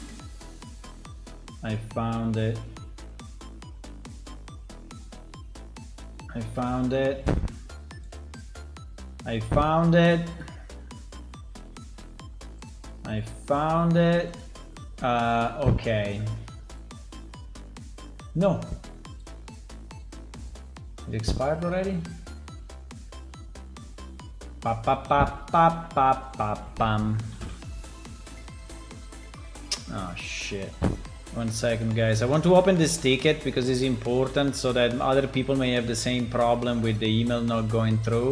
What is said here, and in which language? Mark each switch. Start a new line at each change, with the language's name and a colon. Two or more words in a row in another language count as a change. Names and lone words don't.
English: I found it. I found it. I found it. I found it. Okay. No. It expired already? Pa pa pa pa pa pa pam. Oh shit. 1 second, guys. I want to open this ticket because it's important so that other people may have the same problem with the email not going through.